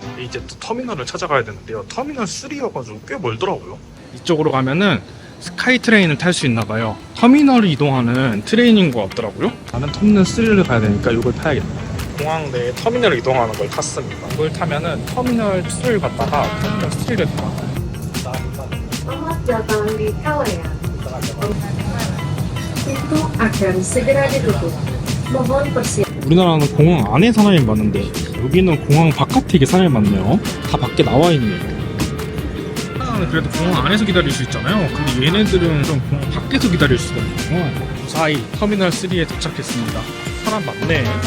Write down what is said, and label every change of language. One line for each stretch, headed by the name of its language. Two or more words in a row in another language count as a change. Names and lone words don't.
Korean: 이제 또 터미널을 찾아가야 되는데요. 터미널 3여가지고 꽤 멀더라고요. 이쪽으로 가면은 스카이 트레인을 탈 수 있나봐요. 터미널을 이동하는 트레인인 것 같더라고요. 나는 터미널 3를 가야 되니까 이걸 타야겠다. 공항 내 터미널을 이동하는 걸 탔습니다. 이걸 타면은 터미널 2를 갔다가 터미널 3를 타요.
Indonesian: Selamat datang di Kalea. Pintu akan segera ditutup. Mohon persiapan.
Korean: 우리나라는 공항 안에 사람이 많은데 여기는 공항 바깥에 이게 사람이 많네요. 다 밖에 나와 있네요. 그래도 공항 안에서 기다릴 수 있잖아요. 근데 얘네들은 좀 공항 밖에서 기다릴 수가 있고. 무사히 터미널 3에 도착했습니다. 사람 많네.